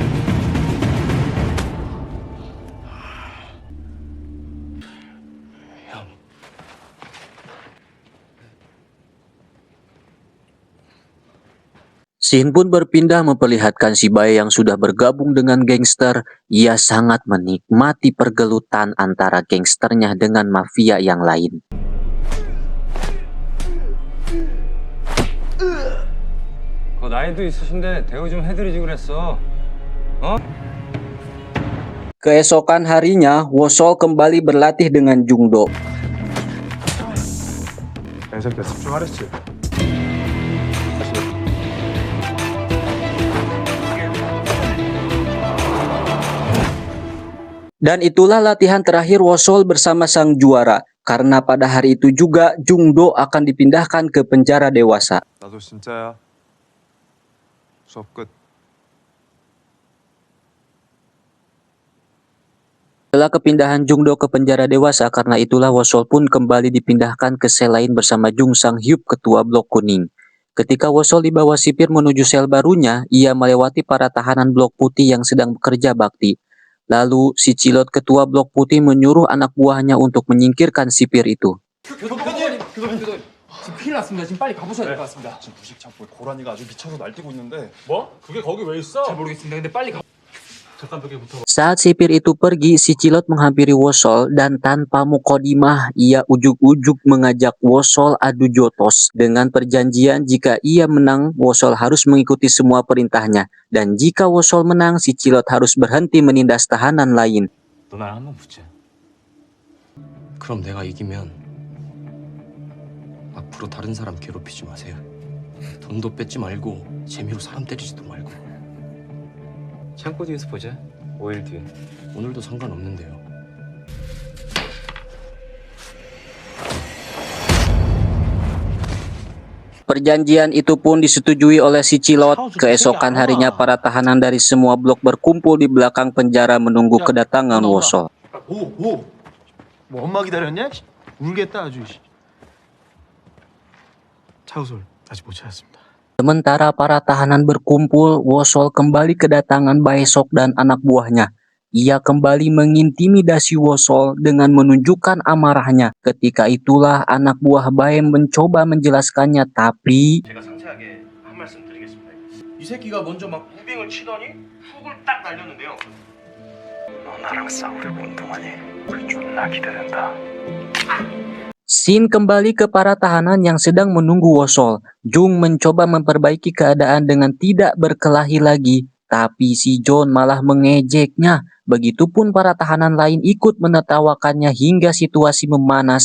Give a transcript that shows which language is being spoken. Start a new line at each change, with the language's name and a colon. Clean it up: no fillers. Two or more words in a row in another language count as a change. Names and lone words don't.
Indonesian: Scene pun berpindah memperlihatkan si Bae yang sudah bergabung dengan gangster. Ia sangat menikmati pergelutan antara gangsternya dengan mafia yang lain.
Korean: 나이도 있으신데 대우 좀 해드리지 그랬어.
Indonesian: Keesokan harinya, Wosol kembali berlatih dengan Jungdo.
Korean: 야, 이 새끼야 집중하랬지.
Indonesian: Dan itulah latihan terakhir Wosol bersama sang juara, karena pada hari itu juga Jungdo akan dipindahkan ke penjara dewasa.
Korean: 나도 진짜야. 수업 끝.
Indonesian: Setelah kepindahan Jungdo ke penjara dewasa, karena itulah Wosol pun kembali dipindahkan ke sel lain bersama Jung Sang Hyuk, ketua blok kuning. Ketika Wosol dibawa sipir menuju sel barunya, ia melewati para tahanan blok putih yang sedang bekerja bakti. Lalu si Cilot ketua blok putih menyuruh anak buahnya untuk menyingkirkan sipir itu.
Korean: 지금 큰일 났습니다. 지금 빨리 가보셔야 될 것 같습니다. 지금 부식 잡고 고라니가 아주 미쳐서 날뛰고 있는데. 뭐? 그게 거기 왜 있어? 잘 모르겠습니다. 근데 빨리 가.
Indonesian: Saat sipir itu pergi, si Cilot menghampiri Wosol dan tanpa mukodimah ia ujuk-ujuk mengajak Wosol adu jotos dengan perjanjian jika ia menang Wosol harus mengikuti semua perintahnya dan jika Wosol menang si Cilot harus berhenti menindas tahanan lain.
Korean: 너 날 한번 붙자. 그럼 내가 이기면 앞으로 다른 사람 괴롭히지 마세요. 돈도 뺏지 말고 재미로 사람 때리지도 말고. 창고 뒤에서 보자. 5일 뒤에. 오늘도 상관없는데요.
Indonesian: Perjanjian itu pun disetujui oleh si Cilot. Keesokan harinya para tahanan dari semua blok berkumpul di belakang penjara menunggu kedatangan Wosol.
Korean: 뭐 엄마 기다렸냐? 울겠다 아주. 차우솔 아직 못 찾았습니다.
Indonesian: Sementara para tahanan berkumpul, Wosol kembali kedatangan Baesok dan anak buahnya. Ia kembali mengintimidasi Wosol dengan menunjukkan amarahnya. Ketika itulah anak buah Baem mencoba menjelaskannya, tapi
Korean: 제가 상세하게 한 말씀 드리겠습니다. 이 새끼가 먼저 막 무빙을 치더니 훅을 딱 날렸는데요. 너 나랑 싸우려고 운동하니 우리 존나 기대된다.
Indonesian: scene kembali ke para tahanan yang sedang menunggu Wosol. Jung mencoba memperbaiki keadaan dengan tidak berkelahi lagi, tapi si John malah mengejeknya. Begitupun para tahanan lain ikut menertawakannya hingga situasi memanas.